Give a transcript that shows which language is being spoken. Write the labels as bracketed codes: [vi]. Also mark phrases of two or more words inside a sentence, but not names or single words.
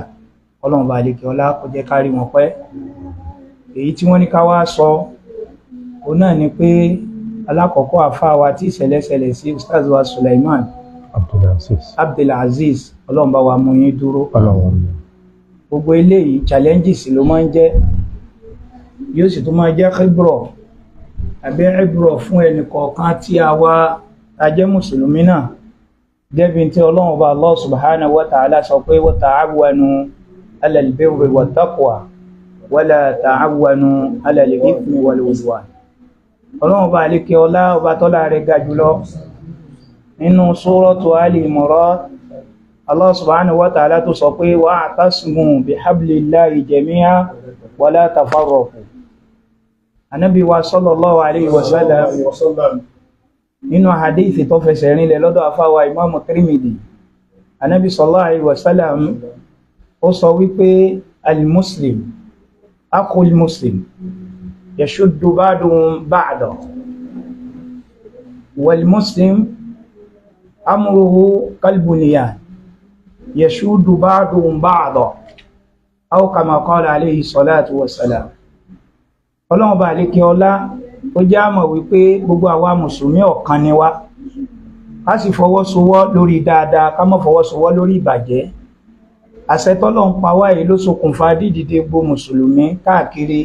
[yo] Ọlọ́run bá lè kí ọlá kó jẹ́ kárí wọn pẹ́. Èyí tí wọ́n ní ká wá sọ òun náà ni pé alákọ̀ọ́kọ́ àfáà wa tí ìṣẹ̀lẹ̀ṣẹlẹ̀ sí Ustaz wa Sulaiman Abdulaziz, Ọlọ́run bá wa mú yín dúró. Gbogbo eléyìí challenges ló máa ń jẹ́, yóò sì tún máa jẹ́ khibro àbí ibro fún ẹnì kọ̀ọ̀kan tí a wá ajẹ́ mùsùlùmí náà. Gẹ́bí tí Ọlọ́run bá [ar] الله سبحانه وتعالى [yo] sọ pé [ar] وتعاونوا على البر والتقوى ولا تعاونوا على الإثم والعدوان. [yo] Ọlọ́run bá alékẹ́ ọlá ọba tọ́lá rẹ̀ ga jùlọ nínú Suratu Ali Imran. [ar] الله سبحانه وتعالى [yo] tó sọ pé [ar] واعتصموا بحبل الله جميعا ولا تفرقوا. [yo] Ànábì wa [ar] صلى الله عليه وسلم [yo] nínú hadithi tó fẹsẹ̀ rinlẹ̀ lọ́dọ̀ afáwa Imam Tirmidhi, Ànábì [ar] صلى الله عليه وسلم [yo] ó sọ wípé [ar] المسلم أخو المسلم يشد بعضهم بعضا والمسلم أمره كالبنيان يشد بعضهم بعضا أو كما قال عليه الصلاة والسلام. [yo] Ọlọ́run bá lè kí ọlá ó jẹ́ àmọ̀ wípé gbogbo àwa mùsùlùmí ọ̀kan ni wá, ká sì fọwọ́sowọ́ lórí dáadáa, ká má fọwọ́sowọ́ lórí ìbàjẹ́. Àṣẹ t'Ọlọ́run pa wá yìí ló ṣokùnfà dídìde gbogbo mùsùlùmí káàkiri.